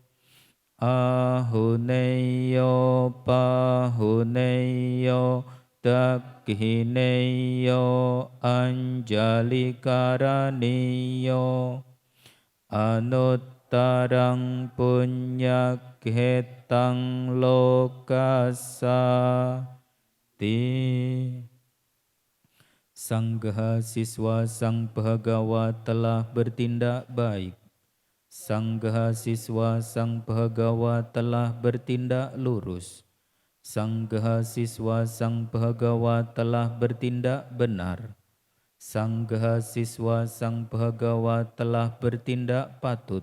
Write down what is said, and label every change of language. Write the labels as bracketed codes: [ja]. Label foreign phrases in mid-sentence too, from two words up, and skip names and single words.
[pi] Ahuneyo pahuneyo Dakhineyo Anjalikaraniyo Anuttarang punyakhetang lokasa ti. [id] Sanggaha siswa sang Bhagawa telah bertindak baik. Sanggaha siswa sang Bhagawa telah bertindak lurus. Sanggaha siswa sang Bhagawa telah bertindak benar. Sanggaha siswa sang Bhagawa telah bertindak patut.